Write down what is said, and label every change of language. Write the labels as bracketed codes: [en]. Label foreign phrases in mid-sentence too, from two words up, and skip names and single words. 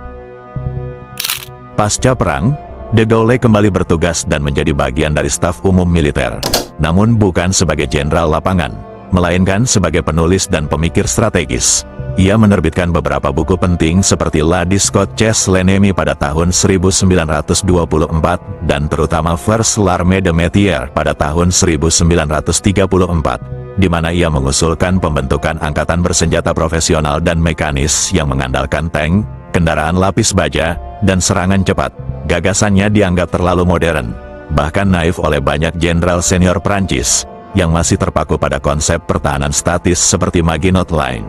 [id] Pasca perang, de Gaulle kembali bertugas dan menjadi bagian dari staf umum militer, namun bukan sebagai jenderal lapangan, melainkan sebagai penulis dan pemikir strategis. Ia menerbitkan beberapa buku penting seperti La Discothèse l'ennemi pada tahun 1924 dan terutama Vers l'armée de métier pada tahun 1934, di mana ia mengusulkan pembentukan angkatan bersenjata profesional dan mekanis yang mengandalkan tank, kendaraan lapis baja, dan serangan cepat. Gagasannya dianggap terlalu modern, bahkan naif oleh banyak jenderal senior Prancis, yang masih terpaku pada konsep pertahanan statis seperti Maginot Line.